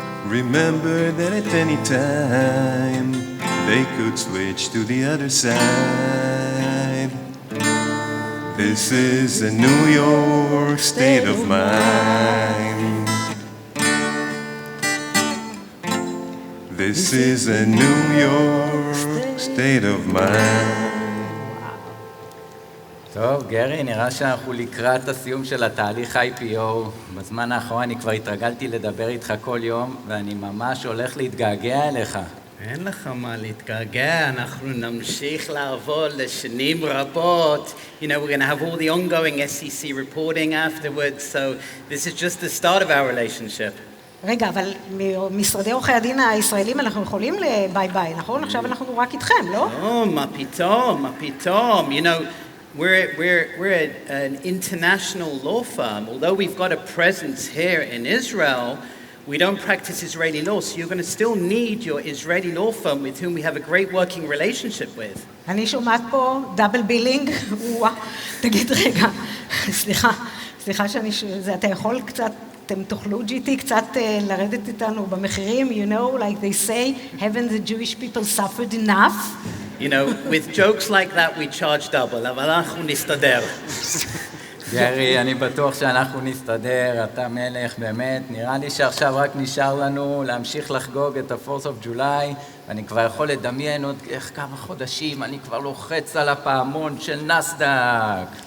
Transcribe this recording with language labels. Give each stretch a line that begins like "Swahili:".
English: Remember that at any time they could switch to the other side. This is a New York state of mind. This is a New York state of mind.
Hebrew: טוב, גרי, נראה שאנחנו לקראת הסיום של התהליך IPO. בזמן האחרון אני כבר התרגלתי לדבר איתך כל יום, ואני ממש הולך להתגעגע אליך. אין לך מה להתגעגע, אנחנו נמשיך לעבוד לשנים רבות.
English: You know, we're going to have all the ongoing SEC reporting afterwards, so this is just the start of our relationship.
Hebrew: רגע, אבל משרדי עורכי הדין הישראלים אנחנו יכולים לביי ביי, נכון? עכשיו אנחנו רק איתכם, לא? לא, מה פתאום, מה פתאום.
English: You know, we're an international law firm. Although we've got a presence here in Israel, we don't practice Israeli law, so you're going to still need your Israeli law firm with whom we have a great working relationship with.
Hebrew: אני שומעת פה דאבל בילינג, תגיד רגע, סליחה אתה יכול קצת, אתם תוכלו GT קצת לרדת איתנו במחירים,
English: you know, like they say, haven't the Jewish people suffered enough? You know, with jokes like that we charge double,
Hebrew: אבל אנחנו נסתדר. גרי, אני בטוח שאנחנו נסתדר, אתה מלך, באמת. נראה לי שעכשיו רק נשאר לנו להמשיך לחגוג את ה-4th of July, ואני כבר יכול לדמיין עוד כמה חודשים, אני כבר לוחץ על הפעמון של נסדק.